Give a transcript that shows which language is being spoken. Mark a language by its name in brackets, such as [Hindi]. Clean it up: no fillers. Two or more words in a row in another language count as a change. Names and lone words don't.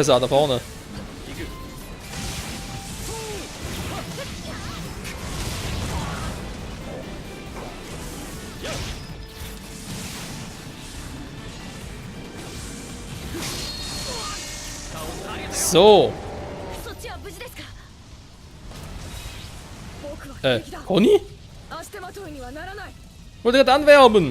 [German] Da vorne. So. [Japanese] そっちは無事ですか。僕は Conny? アステマトイにはならない。 [German] Wollte gerade anwerben.